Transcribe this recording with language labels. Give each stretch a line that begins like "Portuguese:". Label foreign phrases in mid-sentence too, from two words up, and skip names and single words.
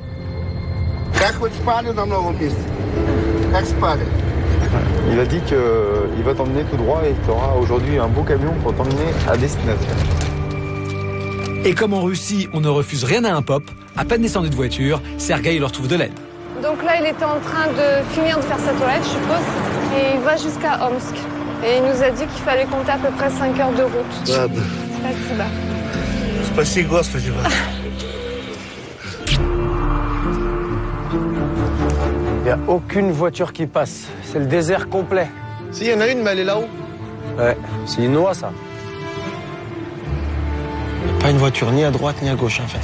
French: Il a dit qu'il va t'emmener tout droit et tu auras aujourd'hui un beau camion pour t'emmener à destination. Et comme en Russie, on ne refuse rien à un pop, à peine descendu de voiture, Sergueï leur trouve de l'aide. Donc là, il était en train de finir de faire sa toilette, je suppose, et il va jusqu'à Omsk. Et il nous a dit qu'il fallait compter à peu près 5 heures de route.
Russian: Ладно. Спасибо. Спаси Господи вас.
French: Il n'y a aucune voiture qui passe. C'est le désert complet. Si, il y en a une, mais elle est là-haut. Ouais, c'est une noix, ça. Pas une voiture ni à droite ni à gauche, en fait.